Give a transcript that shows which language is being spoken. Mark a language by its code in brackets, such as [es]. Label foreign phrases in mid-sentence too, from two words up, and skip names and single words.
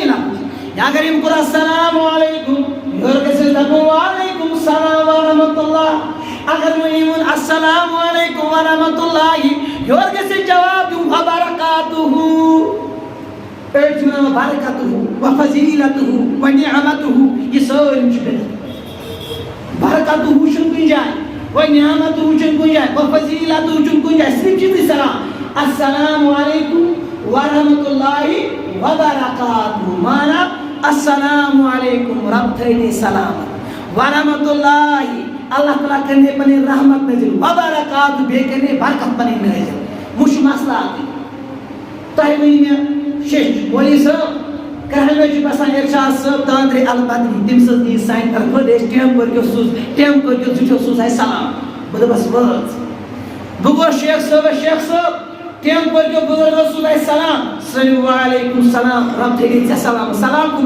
[ks] لفظ یا اگر یِم کوٚر [ar] السلام علیکم [ks] یورٕ گژھِ دپُن [ar] وعلیکم السلام ورحمۃ اللہ [ks] اگر وۄنۍ یِمن [ar] السلام علیکم ورحمۃ اللہ [ks] یورٕ گژھِ جواب دیُن وبرکاتہ أڑۍ چھِ ونان [ar] برکتہ وفضیلتہ ونعمتہ [ks] یہِ سٲلِم چھُ بِدعت برکتہ چھُنہٕ کُنہِ جایہِ وۄنۍ نعمتہ چھُنہٕ کُنہِ جایہِ وفضیلتہ چھُنہٕ کُنہِ جایہِ صرف چھِ سلام [ar] السلام علیکم ورحمۃ اللہ وبرکاتہ [ks] مانا [ar] السلام علیکم [ks] رب تھٲینے سلامت [ar] ورحمۃ اللہ [ks] اللہ تعالیٰ کرنے پنٕنۍ رحمت نٲزِل وبرکاتہ بیٚیہِ کرنے برکت پنٕنۍ نٲزِل وۄنۍ چھُ مسلہٕ اکھٕے تۄہہِ ؤنِو مےٚ شیٚچھ مولوی صٲب کَرہامہِ چھُ باسان اِرشاد صٲب تاندرِ البدری تٔمِس حظ نِیہِ سانہِ طرفہٕ أسۍ ٹیمپور کیُتھ سوٗز ٹیمپور کیُتھ زٕٹھیو سوٗز اَسہِ سلام بہٕ دَپَس وٲژ بہٕ گوٚوس شیخ صٲب ٹیمپور کیو بُزرگو سوٗز اَسہِ سلام سُہ ؤنِو [ar] وعلیکم السلام [ks] رب تھٲینے ژےٚ سلام سلام کُنو